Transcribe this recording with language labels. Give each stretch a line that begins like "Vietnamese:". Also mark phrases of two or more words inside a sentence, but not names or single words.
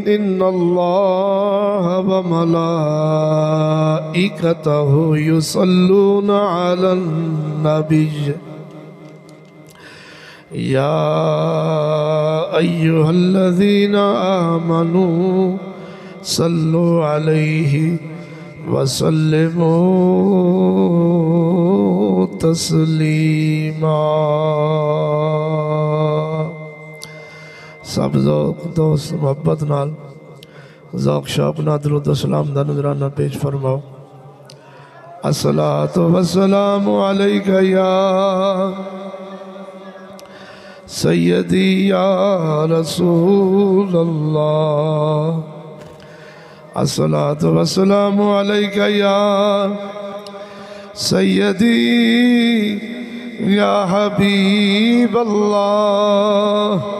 Arabic: إن الله وملائكته يصلون على النبي يا أيها الذين آمنوا صلوا عليه وسلموا تسلیما.
Punjabi: سب ذوق دوست محبت نال ذوق شوق نال درود و سلام دا نذرانہ پیش فرماؤ.
Arabic: الصلاۃ والسلام علیک یا سیدی یا رسول اللہ. الصلاۃ والسلام علیک یا سیدی یا حبیب اللہ.